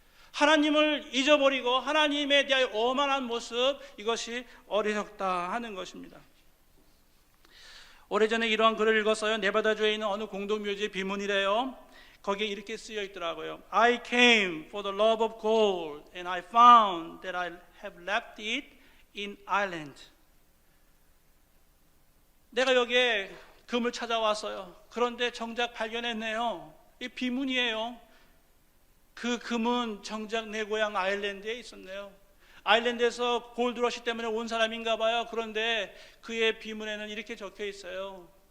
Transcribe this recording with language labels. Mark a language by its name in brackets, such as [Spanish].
[Korean] 하나님을 잊어버리고 하나님에 대하여 오만한 모습, 이것이 어리석다 하는 것입니다. 오래전에 이러한 글을 읽었어요. 네바다주에 있는 어느 공동묘지의 비문이래요. 거기에 이렇게 쓰여 있더라고요. [English] I came for the love of gold and I found that I have left it in Ireland. [Korean] 내가 여기에 금을 찾아왔어요. 그런데 정작 발견했네요. 이 비문이에요. 그 금은 정작 내 고향 아일랜드에 있었네요. 아일랜드에서 골드러시 때문에 온 사람인가 봐요. 그런데 그의 비문에는 이렇게 적혀 있어요.